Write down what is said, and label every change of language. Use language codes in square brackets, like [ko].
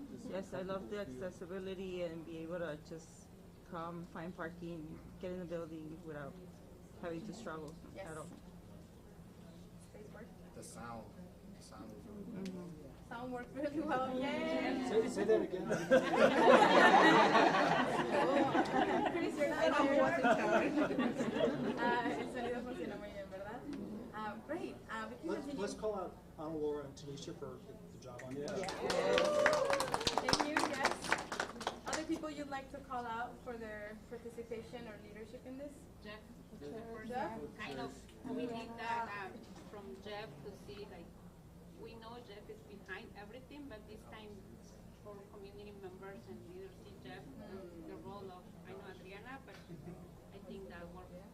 [en] Yes, I love the accessibility and be able to just come, find parking, get in the building without having to struggle at all. The sound was really good. Sound worked really well. Yay! Say that again. Pretty sure I know who was in charge. [es] El sonido funcionó muy bien, ¿verdad? [en] Great. We can continue. Let's call out Ana Laura and Tanisha for the job on that. Thank you, yes. Other people you'd like to call out for their participation or leadership in this? Jeff. Jeff? Kind of, we need that from Jeff to see, like, we know Jeff is behind everything, but this time for community members and leaders see Jeff, the role of, I know Adriana, but I think that worked.